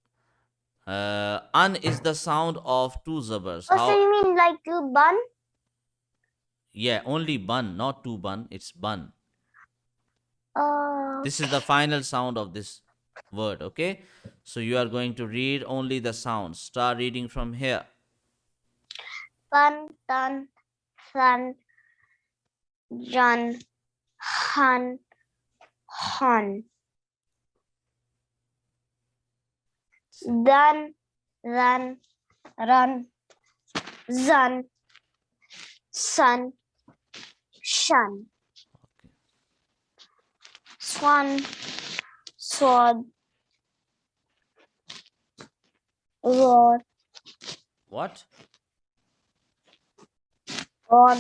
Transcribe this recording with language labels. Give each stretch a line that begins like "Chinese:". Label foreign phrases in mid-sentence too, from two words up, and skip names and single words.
English: Un is the sound of two zabrs. Oh, so you mean like to bun? Yeah, only bun, not two bun. It's bun. Oh. This is the final sound of this word, okay? So you are going to read only the sounds. Start reading from here. Bun, dun, sun, jun, hun, hun. Dun, run, run, zun, sun, shun. Swan, sword, roar, What? on,